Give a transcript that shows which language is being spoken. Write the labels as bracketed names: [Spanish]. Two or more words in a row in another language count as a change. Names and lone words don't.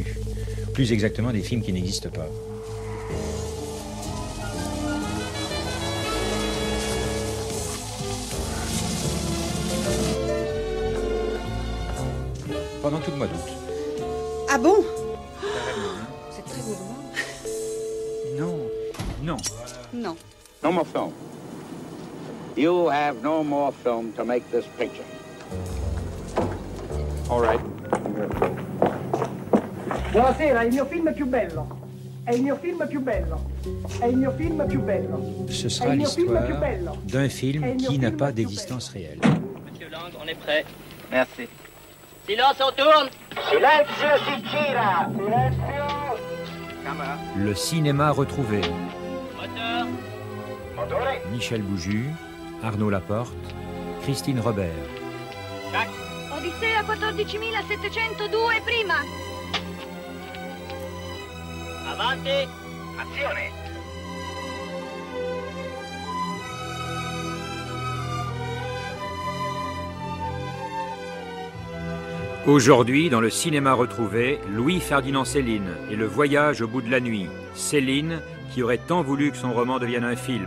[French] Plus exactement, des films qui n'existent pas. Pendant tout le mois d'août. Ah bon? C'est très gourmand. Non. Non. [English] No more film. You have no more film to make this picture. All right. [Italian] Buonasera, è il mio film più bello. È il mio film più bello. È il mio film più bello. [French] Ce sera l'histoire d'un film qui n'a pas d'existence réelle. Monsieur Lang, on est prêt. Merci. Silence, on tourne. [Italian] Silenzio si gira. Silenzio. Camera. [French] Le cinéma retrouvé. Moteur. [Italian] Motore. Michel Bouju, Arnaud Laporte, Christine Robert. Tac. Odissea 14.702 prima. Avanti. Azione. [French] Aujourd'hui, dans le cinéma retrouvé, Louis-Ferdinand Céline et le voyage au bout de la nuit. Céline, qui aurait tant voulu que son roman devienne un film.